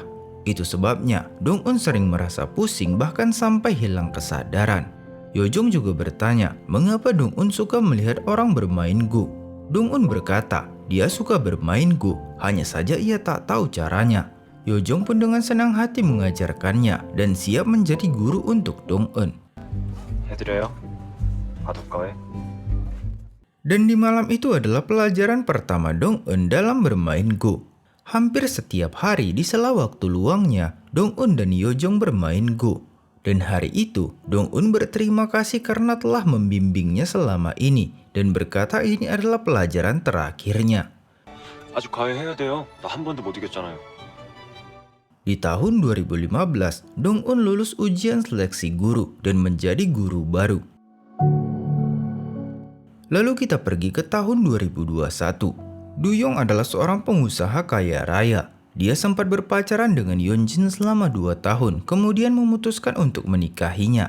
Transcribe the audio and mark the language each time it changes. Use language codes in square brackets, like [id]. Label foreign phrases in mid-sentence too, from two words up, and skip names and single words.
[id] Itu sebabnya Dong-un sering merasa pusing bahkan sampai hilang kesadaran. Yeojong juga bertanya mengapa Dong-un suka melihat orang bermain Go. Dong-un berkata dia suka bermain Go, hanya saja ia tak tahu caranya. Yeojong pun dengan senang hati mengajarkannya dan siap menjadi guru untuk Dong-un. [ko] 해드려요. 바둑가에. [id] Dan di malam itu adalah pelajaran pertama Dong-un dalam bermain Go. Hampir setiap hari di sela waktu luangnya, Dong-un dan Yeojong bermain Go. Dan hari itu, Dong-un berterima kasih karena telah membimbingnya selama ini dan berkata ini adalah pelajaran terakhirnya. [ko] 아직 과외해야 돼요. 나 한 번도 못 이겼잖아요. [id] Di tahun 2015, Dong-un lulus ujian seleksi guru dan menjadi guru baru. Lalu kita pergi ke tahun 2021. Du-yong adalah seorang pengusaha kaya raya. Dia sempat berpacaran dengan Yeonjin selama 2 tahun, kemudian memutuskan untuk menikahinya.